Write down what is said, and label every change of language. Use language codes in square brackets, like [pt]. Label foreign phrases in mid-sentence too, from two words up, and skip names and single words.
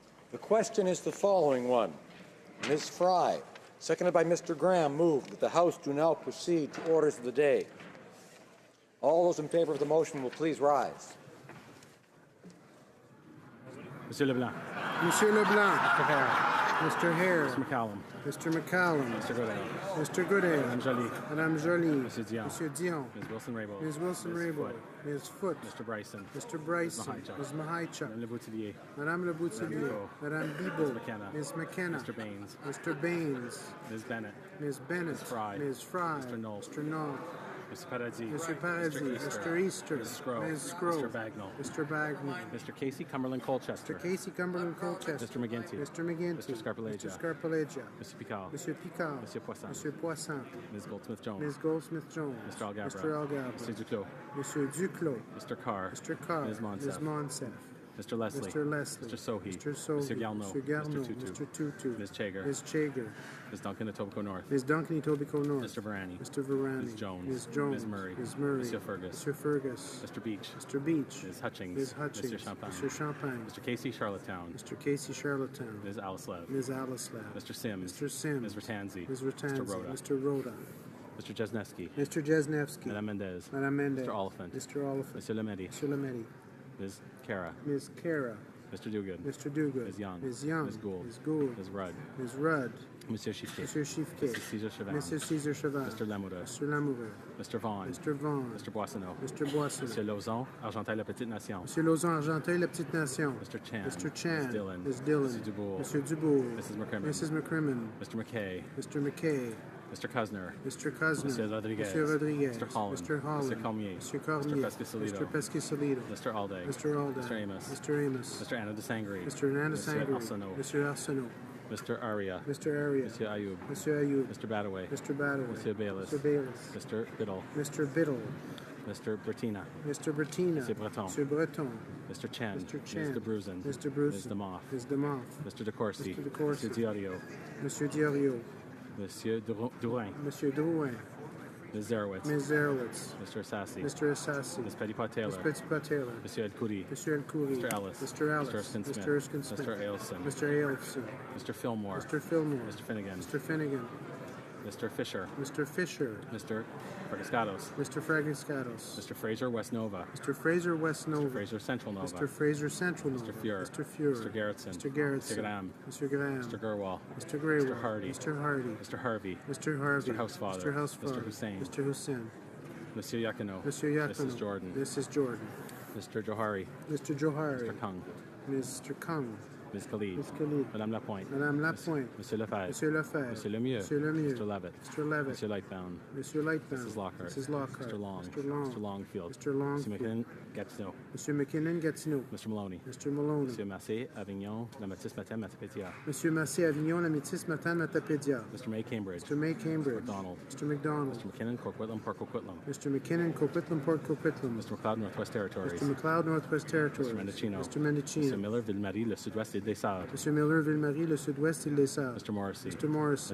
[en] The question is the following one. Ms. Fry, seconded by Mr. Graham, moved that the House do now proceed to orders of the day. All those in favor of the motion will please rise. Monsieur Leblanc. Monsieur Leblanc. Mr. Hare. Mr. Hare. Mr. McCallum. Mr. McCallum. Mr. Goodale. Mr. Goodale. Madame Joly. Madame Joly. Monsieur Dion. Monsieur Dion. Ms. Wilson-Raybould. Ms. Wilson-Raybould. Ms. Foote. Mr. Bryson. Mr. Bryson. Ms. Mahaichuk. Madame Le Boutillier. Madame Le Boutillier. Madame Bibeau. Ms. McKenna. Ms. McKenna. Mr. Baines. Mr. Baines. Ms. Bennett. Ms. Bennett. Ms. Fry. Ms. Fry. Mr. Knoll. Mr. Knoll. Mr. Paradis. Mr. Paradis. Mr. Easter. Ms. Scrow. Ms. Scrow. Mr. Bagnall. Mr. Bagnall. Mr. Casey Cumberland Colchester. Mr. Casey Cumberland Colchester. Mr. McGinty. Mr. McGinty. Mr. Scarpellegia. Mr. Scarpellegia. Mr. Picard. Mr. Picard. Mr. Poisson. Mr. Poisson. Ms. Goldsmith-Jones. Ms. Goldsmith-Jones. Mr. Algabra. Mr. Algabra. Mr. Duclos. Mr. Duclos. Mr. Carr. Mr. Carr. Ms. Monsef. Ms. Monsef. Mr. Leslie. Mr. Leslie. Mr. Sohi. Mr. Sohi. Mr. Garneau. Mr. Garneau. Mr. Tutu. Mr. Tutu. Ms. Chager. Ms. Chager. Ms. Duncan Etobicoke North. Ms. Duncan Etobicoke North. Mr. Varani. Mr. Varani. Ms. Jones. Ms. Jones. Ms. Murray. Ms. Murray. Monsieur Fergus. Mr. Fergus. Mr. Beach. Mr. Beach. Ms. Hutchings. Ms. Hutchings. Mr. Champagne. Mr. Champagne. Mr. Casey Charlottetown. Mr. Casey Charlottetown. Ms. Alislav. Ms. Alislav. Mr. Sims. Mr. Sims. Ms. Ratanzi. Ms. Ratanzi. Mr. Rhoda. Mr. Rhoda. Mr. Jesnevsky. Mr. Jesnevsky. Madame Mendez. Madame Mendez. Mr. Oliphant. Mr. Oliphant. Monsieur Lemedi. Mr. Lemedi. Ms. Cara. Ms. Cara. Mr. Duguid. Mr. Duguid. Ms. Young. Ms. Young. Ms. Gould. Ms. Gould. Ms. Rudd. Ms. Rudd. Monsieur Chiffquet. Monsieur Chiffquet. Mrs. Cesar Chavan. Mrs. Cesar Chavan. Mr. Lamoureux. Mr. Lamoureux. Mr. Vaughn. Mr. Vaughn. Mr. Boissonneau. Mr. Boissonneau. Monsieur Lauzon, Argenteuil-la-Petite-Nation. Monsieur Lauzon, Argenteuil-la-Petite-Nation. Mr. Chan. Mr. Chan. Ms. Dillon. Ms. Dillon. Mr. Dubourg. Monsieur Dubourg. Mrs. McCrimmon. Mrs. McCrimmon. Mr. McKay. Mr. McKay. Mr. Cousineau. Mr. Cousineau. Monsieur Rodriguez. Monsieur Rodriguez. Mr. Holland. Mr. Holland. Mr. Cormier. Mr. Cormier. Mr. Pescasolido. Mr. Pescasolido. Mr. Alday. Mr. Alday. Mr. Amos. Mr. Amos. Mr. Anna de Sangre. Mr. Ananda Monsieur Sangre. Arsenault. Mr. Arsenault. Mr. Aria. Mr. Aria. Monsieur Ayoub. Monsieur Ayoub. Mr. Badaway. Mr. Badaway. Monsieur Bayless. Mr. Bayless. Mr. Biddle. Mr. Biddle. Mr. Bertina. Mr. Bertina. Monsieur Breton. Mr. Breton. Mr. Chen. Mr. Chen. Mr. Bruzen. Mr. Bruzen. Ms. Demoff. Ms. Demoff. Mr. De Courcy. Mr. De Courcy. Mr. Diorio. Monsieur Diorio. Monsieur Drouin. Monsieur Drouin. Ms. Zerowitz. Ms. Zerowitz. Mr. Assassi. Mr. Assassi. Ms. Petitpas-Taylor. Ms. Petitpas-Taylor. Monsieur El Khoury. Monsieur El Khoury. Mr. Ellis. Mr. Ellis. Mr. Erskine-Smith. Mr. Erskine-Smith. Mr. Ailson. Mr. Ailson. Mr. Fillmore. Mr. Fillmore. Mr. Finnegan. Mr. Finnegan. Mr. Fisher. Mr. Fisher. Mr. Fragascados. Mr. Fragascados. Mr. Fraser West Nova. Mr. Fraser West Nova. Mr. Fraser Central Nova. Mr. Fraser Central Nova. Mr. Fuhrer. Mr. Fuhrer. Mr. Gerritsen. Mr. Gerritsen. Mr. Graham. Mr. Graham. Mr. Gerwal. Mr. Graywell. Mr. Hardy. Mr. Hardy. Mr. Harvey. Mr. Harvey. Mr. Housefather. Mr. Housefather. Mr. Hussein. Mr. Hussein. Monsieur Yakino. Monsieur Yakino. Mrs. Jordan. Mrs. Jordan. Mr. Johari. Mr. Johari. Mr. Kung. Mr. Kung. Ms. Khalid. Ms. Khalid. Madame Lapointe. Madame Lapointe. Monsieur Lefebvre. Monsieur Lefebvre. Monsieur Lemieux. Monsieur Lemieux. Mr. Levitt. Mr. Levitt. Monsieur Lightbound. Monsieur Lightbound. Mrs. Lockhart. Mrs. Lockhart. Mr. Long. Mr. Long. Mr. Longfield. Mr. Longfield. Monsieur McKinnon Gatineau. Monsieur McKinnon Gatineau. Mr. Maloney. Mr. Maloney. Monsieur Massé Avignon. La Matisse Matin Matapédia. Monsieur Massé Avignon, la Métis Matan Matapédia. Mr. May Cambridge. Mr. May Cambridge. McDonald. Mr. McDonald. Mr. McKinnon Coquitlam Port Coquitlam. Mr. McKinnon Coquitlam Port Coquitlam. Mr. McLeod Northwest Territories. Mr. McLeod Northwest Territories. Mr. Mendocino. Mr. Mendocino. Mr. Miller Ville-Marie Le Sud-Ouest et des Sardes. Mr. Miller Ville-Marie le Sud-Ouest et les Sardes. Mr. Morrissey. Mr. Morrissey.